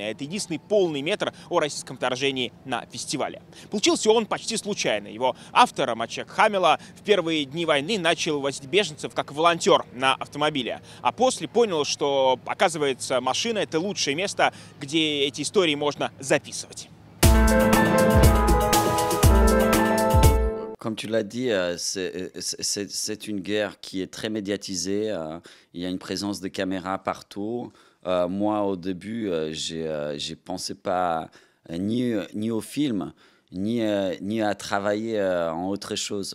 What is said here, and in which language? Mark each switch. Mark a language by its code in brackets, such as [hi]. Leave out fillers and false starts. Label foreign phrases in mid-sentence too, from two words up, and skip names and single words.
[ru] Это единственный полный метр о российском вторжении на фестивале. Получился он почти случайно. Его автор, Мачек Хамила, в первые дни войны начал возить беженцев как волонтер на автомобиле. А после понял, что, оказывается, машина – это лучшее место, где эти истории можно записывать. [fr] Comme tu l'as dit, c'est une guerre qui est très médiatisée. Il y a une présence de caméras partout. Moi, au début, j'ai pensé pas ni au film, ni à travailler en autre chose.